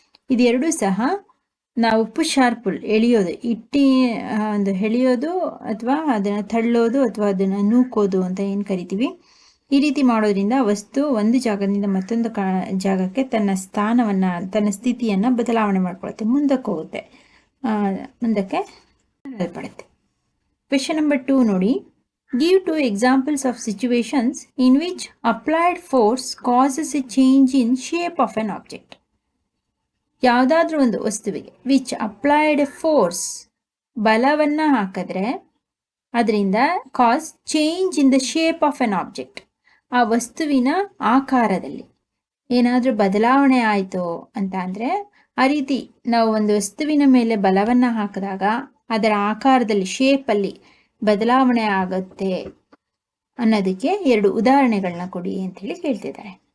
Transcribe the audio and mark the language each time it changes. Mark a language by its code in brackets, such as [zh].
[kn] ಇದೆರಡೂ ಸಹ ನಾವು push R full, ಎಳೆಯೋದು, ಒಂದು ಎಳೆಯೋದು ಅಥವಾ ಅದನ್ನು ತಳ್ಳೋದು ಅಥವಾ ಅದನ್ನು ನೂಕೋದು ಅಂತ ಏನು ಕರಿತೀವಿ. ಈ ರೀತಿ ಮಾಡೋದ್ರಿಂದ ವಸ್ತು ಒಂದು ಜಾಗದಿಂದ ಮತ್ತೊಂದು ಜಾಗಕ್ಕೆ ತನ್ನ ಸ್ಥಾನವನ್ನು, ತನ್ನ ಸ್ಥಿತಿಯನ್ನು ಬದಲಾವಣೆ ಮಾಡ್ಕೊಳುತ್ತೆ, ಮುಂದಕ್ಕೆ ಹೋಗುತ್ತೆ, ಮುಂದಕ್ಕೆ ಪಡುತ್ತೆ. ಕ್ವೆಶ್ಚನ್ ನಂಬರ್ 2 ನೋಡಿ. [en] Give 2 examples of situations in which applied force causes a change in shape of an object. [kn] ಯಾವುದಾದ್ರೂ ಒಂದು ವಸ್ತುವಿಗೆ [en] which applied force, [kn] ಬಲವನ್ನು ಹಾಕಿದ್ರೆ ಅದರಿಂದ [en] cause change in the shape of an object, [kn] ಆ ವಸ್ತುವಿನ ಆಕಾರದಲ್ಲಿ ಏನಾದರೂ ಬದಲಾವಣೆ ಆಯಿತು ಅಂತ ಅಂದರೆ, ಆ ರೀತಿ ನಾವು ಒಂದು ವಸ್ತುವಿನ ಮೇಲೆ ಬಲವನ್ನು ಹಾಕಿದಾಗ ಅದರ ಆಕಾರದಲ್ಲಿ, ಶೇಪಲ್ಲಿ ಬದಲಾವಣೆ ಆಗುತ್ತೆ ಅನ್ನೋದಕ್ಕೆ 2 ಉದಾಹರಣೆಗಳನ್ನ ಕೊಡಿ ಅಂಥೇಳಿ ಕೇಳ್ತಿದ್ದಾರೆ.